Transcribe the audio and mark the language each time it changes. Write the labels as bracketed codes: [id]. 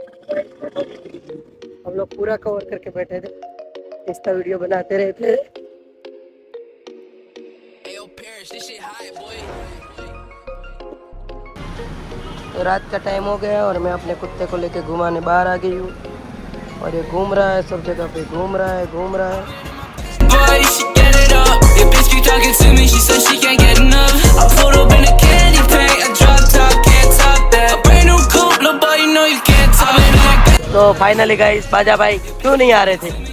[hi] हम लोग पूरा कवर करके बैठे थे, इसका वीडियो बनाते रहे थे। तो रात का टाइम हो गया और मैं अपने कुत्ते को लेके घुमाने बाहर आ गई हूँ और ये घूम रहा है, सब जगह पे घूम रहा है। [en] Boy, she get it up. Your bitch keep talking to me, she said she can't get enough. I pulled up in a candy paint, a drop top, can't top that. A brand new coupe, nobody know you can't top it like that. [hi] तो finally guys, बाजा भाई क्यों नहीं आ रहे थे?